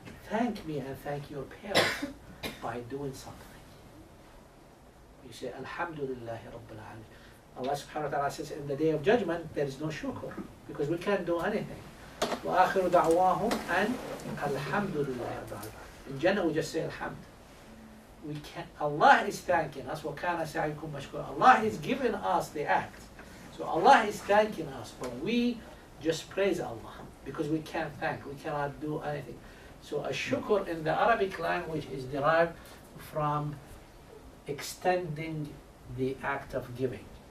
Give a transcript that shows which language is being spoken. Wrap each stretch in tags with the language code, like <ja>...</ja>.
<en>Thank me and thank your parents by doing something. You say,</en> <ar>Alhamdulillahi Rabbil Alameen.</ar> <en>Allah subhanahu wa ta'ala says, in the day of judgment, there is no shukr, because we can't do anything.</en> <ar>وآخر دعواهم أن الحمد لله رب العالمين.</ar> <en>In Jannah, we just say Alhamd. We can't, Allah is thanking us.</en> <ar>وَكَانَ سَعْيُكُمْ مَشْكُورًا.</ar> <en>Allah is giving us the act. So Allah is thanking us, but we just praise Allah because we can't thank, we cannot do anything. So a shukr in the Arabic language is derived from extending the act of giving.</en>